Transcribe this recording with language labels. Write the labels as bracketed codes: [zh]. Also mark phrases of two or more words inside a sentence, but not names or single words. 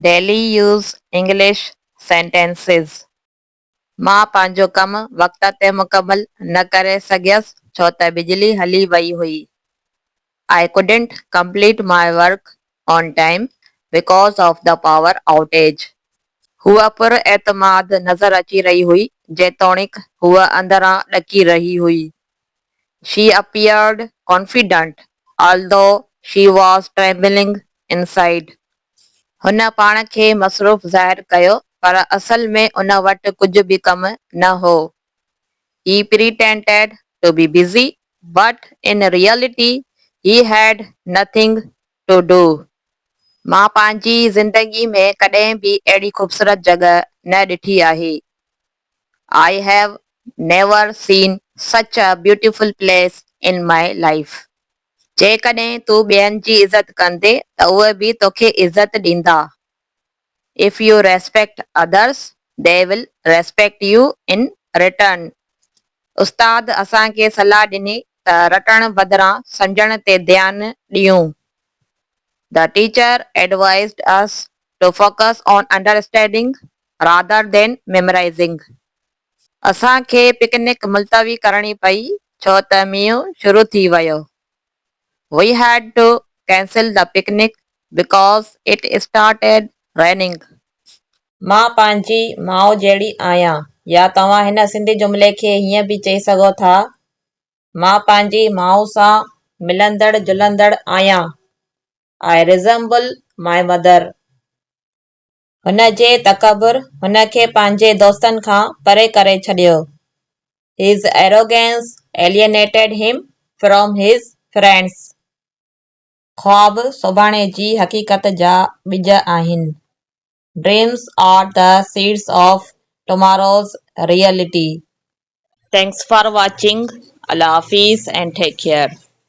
[en] Daily use English sentences. [sd] मां पंहिंजो कमु वक़्त ते मुकमल न करे सघियसि छो त बिजली हली वई हुई. [en] I couldn't complete my work on time because of the power outage. [sd] हूअ पुर एतमाद नज़र अची रही हुई जेतोणीकि हूअ अंदरां ॾकी रही हुई. [en] She appeared confident although she was trembling inside. [sd] हुन पाण खे मसरूफ़ ज़ाहिर कयो पर असल में उन वटि कुझु बि कमु न हो. [en] He pretended to be busy, but in reality he had nothing to do. [sd] मां पंहिंजी ज़िंदगी में कॾहिं बि अहिड़ी ख़ूबसूरत जॻह न ॾिठी आहे. [en] I have never seen such a beautiful place in my life. [sd] जेकॾहिं तूं ॿियनि जी इज़त कंदे त उहे बि तोखे इज़त ॾींदा. [en] If you respect others, they will respect you in return. [sd] उस्ताद असांखे सलाह ॾिनी त रटण बदिरां सम्झण ते ध्यानु ॾियूं. [en] The teacher advised us to focus on understanding rather than memorizing. [sd] असांखे पिकनिक मुलतवी करणी पई छो त मींहुं शुरू थी वियो. [en] We had to cancel the picnic because it started raining. [sd] मां पंहिंजी माउ जहिड़ी आहियां या तव्हां हिन सिंधी जुमिले खे हीअं बि चई सघो था. मां पंहिंजी माउ सां मिलंदड़ जुलंदड़ आहियां. [en] I resemble my mother. [sd] हुन जे तकबुर हुन खे पंहिंजे दोस्तनि खां परे करे छॾियो. [en] His arrogance alienated him from his friends. [sd] ख्वाब सुभाणे जी हक़ीक़त जा ॿिज आहिनि. [en] Dreams are the seeds of tomorrow's reality. Thanks for watching. [ur] Allah Hafiz [en] and take care.